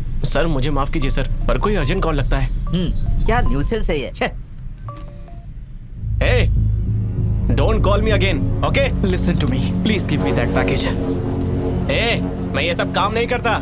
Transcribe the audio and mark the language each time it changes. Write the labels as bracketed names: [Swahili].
[Hindi] Sir मुझे माफ कीजिए सर, पर कोई अर्जेंट कॉल लगता है। क्या न्यूसेंस है ये। छे। [English] Hey, don't call me again, okay? Listen to me. Please give me that package. [Hindi] Hey, मैं ये सब काम नहीं करता।